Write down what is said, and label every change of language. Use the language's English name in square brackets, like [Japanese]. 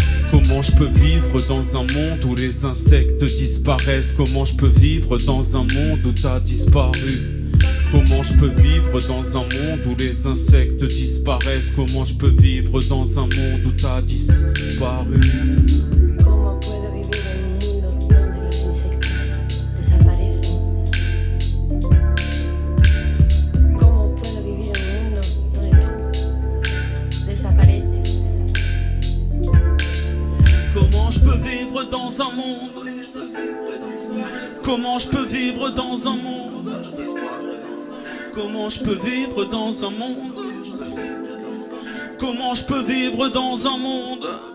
[French] Comment je peux vivre dans un monde où les insectes disparaissent? Comment je peux vivre dans un monde où t'as disparu? Comment je peux vivre dans un monde où les insectes disparaissent? Comment je peux vivre dans un monde où t'as disparu? [Spanish] ¿Cómo puedo vivir en un mundo donde los insectos desaparecen? ¿Cómo puedo vivir en un mundo donde tú desapareces? [French] Comment je peux vivre dans un monde? Comment je peux vivre dans dans un monde? Comment je peux vivre dans un monde? Comment je peux vivre dans un monde?